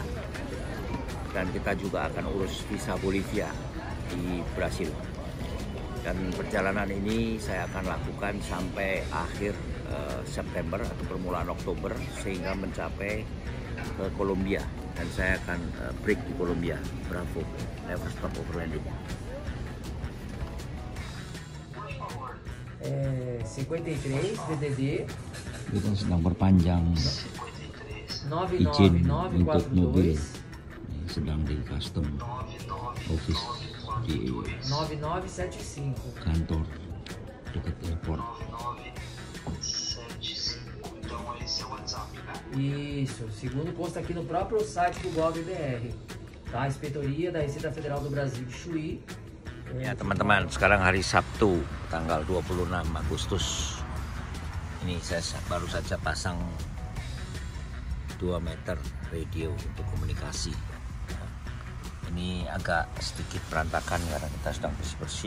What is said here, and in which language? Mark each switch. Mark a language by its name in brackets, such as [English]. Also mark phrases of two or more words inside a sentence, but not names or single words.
[Indonesian] Dan kita juga akan urus visa Bolivia di Brasil. Dan perjalanan ini saya akan lakukan sampai akhir September atau permulaan Oktober sehingga mencapai ke Kolombia, dan saya akan break di Kolombia. [English] Bravo, never stop overlanding. [Indonesian] 53 DDD. Kita sedang perpanjang izin untuk mobil, sedang di [English] custom office [Indonesian] di 9975 kantor dekat airport. [Portuguese] Isso, segundo posto aqui no próprio site do Gov.br, tá? A Inspetoria da Receita Federal do Brasil de Chuí. [Indonesian] Ya teman-teman, sekarang hari Sabtu tanggal 26 Agustus. Ini saya baru saja pasang 2 meter radio untuk komunikasi. Ini agak sedikit berantakan karena kita sedang bersih-bersih.